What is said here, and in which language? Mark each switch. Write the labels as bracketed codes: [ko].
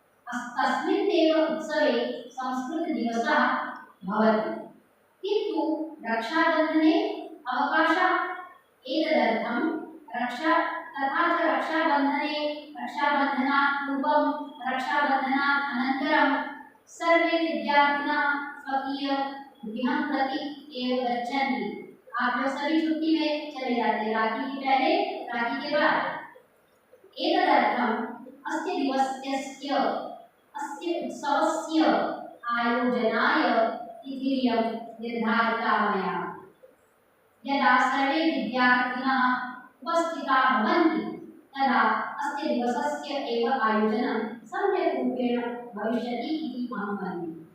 [sa] तस्मिन् एव उत्सवे संस्कृतदिवसः भवति, किन्तु रक्षाबन्धने अवकाशः एतदर्थं तथा च रक्षाबन्धनात् पूर्वं रक्षाबन्धनात् अनन्तरं सर्वे विद्यार्थिनः स्वकीय गृहं प्रति एव गच्छन्ति। [hi] आप लोग सभी छुट्टी में चले जाते हैं, राखी के पहले राखी के बाद। [sa] एतदर्थम् अस्य उत्सवस्य आयोजनाय तिथिर्यं निर्धारिता मया। यदा सर्वे विद्यार्थिनः उपस्थिताः भवन्ति तदा अस्य दिवसस्य एव आयोजनं सम्यक् रूपेण भविष्यति इति अहं मन्ये।